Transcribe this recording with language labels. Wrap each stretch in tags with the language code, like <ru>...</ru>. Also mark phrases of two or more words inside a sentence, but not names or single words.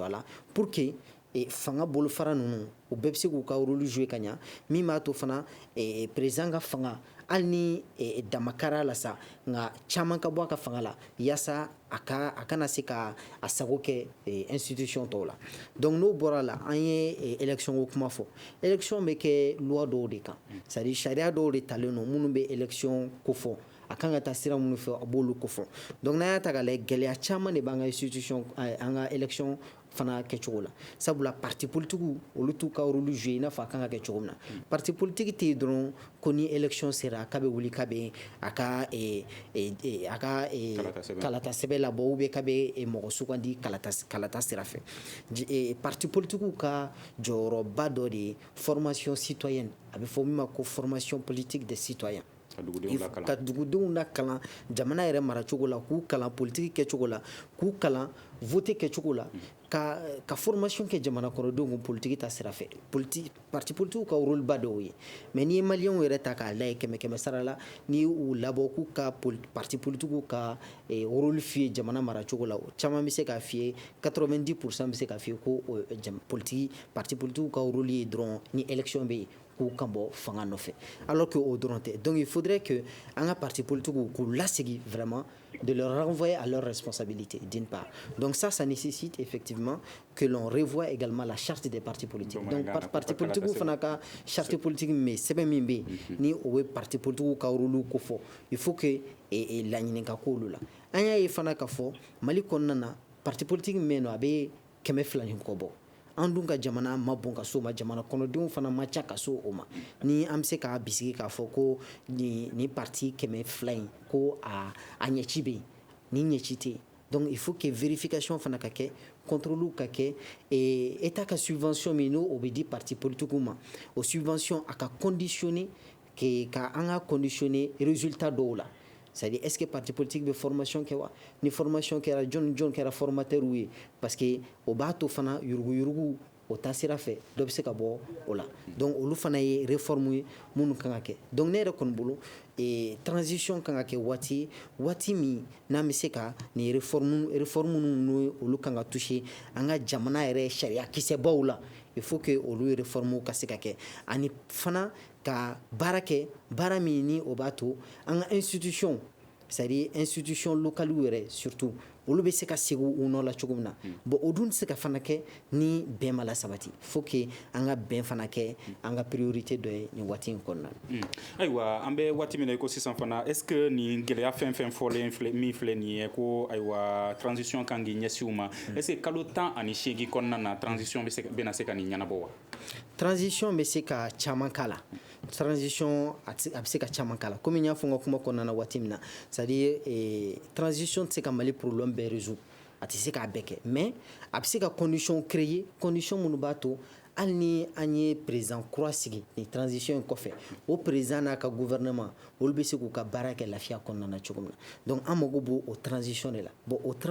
<bm>a la</bm> <fr>pour que</fr> <bm>fanga bolofara ninnu u bɛɛ bɛ se k'u ka</bm> <fr>rôle jouer</fr> <bm>ka ɲa min b'a to fana président ka fanga hali ni damakara la sa nka caman ka bɔ a ka fanga la yaasa a kana se ka a sago kɛ institution tɔw la donc n'o bɔra la an ye élection ko kuma fɔ élection bɛ kɛ loi dɔw de kan</bm> <fr>c'est à dire</fr> <bm>sariya dɔw de talen don minnu bɛ élection ko fɔ a kan ka taa sira minnu fɛ a b'olu ko fɔ donc n'an y'a ta k'a lajɛ gɛlɛya caman de b'an ka institution an ka élection fana kɛcogo la sabula</bm> <fr>parti politique</fr> <bm>olu t'u ka</bm> <fr>rôle jouer</fr> <bm>i n'a fɔ a kan ka kɛ cogo min na</bm> <fr>parti politique</fr> <bm>tɛ yen dɔrɔn ko ni élection sera k'a bɛ wuli k'a bɛ a ka kalata sɛbɛn labɔ ou bien k'a bɛ mɔgɔ sugandi kalata sira fɛ</bm> <fr>parti politique</fr> <bm>ka jɔyɔrɔba dɔ de ye</bm> <fr>formation citoyenne</fr> <bm>a bɛ fɔ min ma ko</bm> <fr>formation politique des citoyens</fr> <bm>ka dugudenw lakalan jamana yɛrɛ maracogo la k'u kalan politiki kɛcogo la k'u kalan vote kɛcogo la ka formation kɛ jamana kɔnɔdenw kun politiki ta sira fɛ parti politikiw ka rôle ba dɔw ye mais n'i ye maliyɛnw yɛrɛ ta k'a lajɛ kɛmɛ sara la n'i y'u labɔ k'u ka parti politikiw ka rôle f'i ye jamana maracogo la caman bɛ se k'a f'i ye 90% bɛ se k'a f'i ye ko parti politikiw ka rôle ye dɔrɔn ni élection bɛ yen k'u kan bɔ fanga nɔfɛ</bm> <fr>alors que</fr> <bm>o dɔrɔn tɛ</bm> <fr>donc il faudrait que</fr> <bm>an ka parti politikiw k'u lasegi</bm> <fr>vraiment de leur renvoyer à leurs responsabilités d'une part donc ça nécessite effectivement que l'on revoie également la charte des partis politiques</fr> <bm>donc parti politikiw fana ka</bm> <fr>charte politique</fr> <bm>min sɛbɛn min bɛ yen ni o bɛ parti politikiw ka rôle ko fɔ</bm> <fr>il faut que</fr> <bm>laɲini ka k'olu la an y'a ye fana k'a fɔ Mali kɔnɔna na</bm> <fr>parti politique</fr> <bm>min bɛ yen nɔ a bɛ 200 ni kɔ bɔ an dun ka jamana ma bon ka so ma jamana kɔnɔdenw fana ma ca ka so o ma ni an bɛ se k'a bisigi k'a fɔ ko ni parti 200 in ko a ɲɛci bɛ yen ni ɲɛci tɛ yen</bm> <fr>donc il faut que</fr> <bm>vérification fana ka kɛ contrôle ka kɛ état ka subvention min n'o bɛ di parti politikiw ma o subvention a ka conditionner ka an ka conditionner résultat dɔw la</bm> <fr>c'est-à-dire est-ce que parti politique</fr> <bm>bɛ formation kɛ wa ni formation kɛra jɔn kɛra formateur ye parce que o b'a to fana yuruguyurugu o taa sira fɛ dɔ bɛ se ka bɔ o la donc olu fana ye réforme ye minnu kan ka kɛ donc ne yɛrɛ kɔni bolo transition kan ka kɛ waati min n'an bɛ se ka nin réforme ninnu olu kan ka toucher an ka jamana yɛrɛ sariya kisɛbaw la</bm> <fr>il faut que</fr> <bm>olu réforme ka se ka kɛ ani fana ka baara kɛ baara min ni o b'a to an ka institution</bm> <fr>c'est-à-dire institution locale</fr> <bm>yɛrɛ surtout olu bɛ se ka segu u nɔ la cogo min na bon o dun tɛ se ka fana kɛ ni bɛn ma lasabati</bm> <fr>faut que</fr> <bm>an ka bɛn fana kɛ an ka priorité dɔ ye nin waati in kɔnɔna na ayiwa an bɛ waati min na i ko sisan fana</bm> <fr>est ce que</fr> <bm>nin gɛlɛya fɛn fɔlen min filɛ nin ye ko ayiwa transition kan k'i ɲɛsin u ma</bm> <fr>est ce que</fr> <bm>kalo 18 kɔnɔna na transition bɛna se ka nin ɲɛnabɔ wa transition bɛ se ka caman k'a la transition a bɛ se ka caman k'a la komi n y'a fɔ n ka kuma kɔnɔna na waati min na</bm> <fr>c'est à dire</fr> <bm>transition tɛ se ka Mali problème bɛɛ résoudre a tɛ se k'a bɛɛ kɛ mais a bɛ se ka condition créer condition minnu b'a to hali ni an ye président kura sigi ni transition in kɔfɛ o président n'a ka gouvernement olu bɛ se k'u ka baara kɛ lafiya kɔnɔna na cogo min na donc an mago b'o transition de la bon</bm>